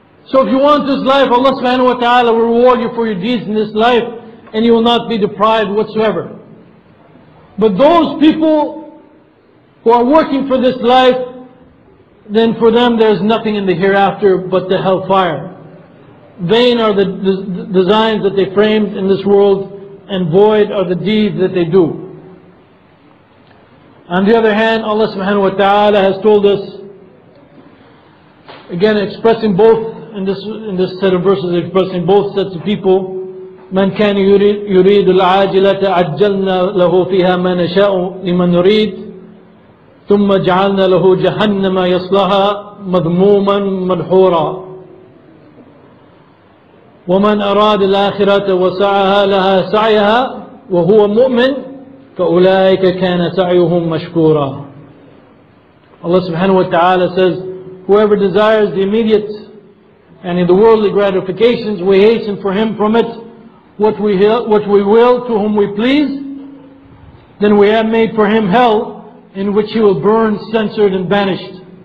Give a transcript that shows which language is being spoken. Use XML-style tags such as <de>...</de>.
<en>So if you want this life, Allah subhanahu wa ta'ala will reward you for your deeds in this life and you will not be deprived whatsoever. But those people who are working for this life then for them there is nothing in the hereafter but the hellfire. Vain are the designs that they framed in this world, and void are the deeds that they do. On the other hand, Allah subhanahu wa ta'ala has told us, again expressing both, in this set of verses, expressing both sets of people,</en> <ar>من كان يريد العاجلة عجلنا له فيها ما نشاء لمن نريد ثم جعلنا له جهنم يصلها مذموما مدحورا ومن أراد الآخرة وسعها لها سعيها وهو مؤمن فأولئك كان سعيهم مشكورا.</ar> <en>Allah subhanahu wa ta'ala says, whoever desires the immediate and in the worldly gratifications, we hasten for him from it what we will to whom we please. Then we have made for him hell, in which he will burn, censored and banished.</en>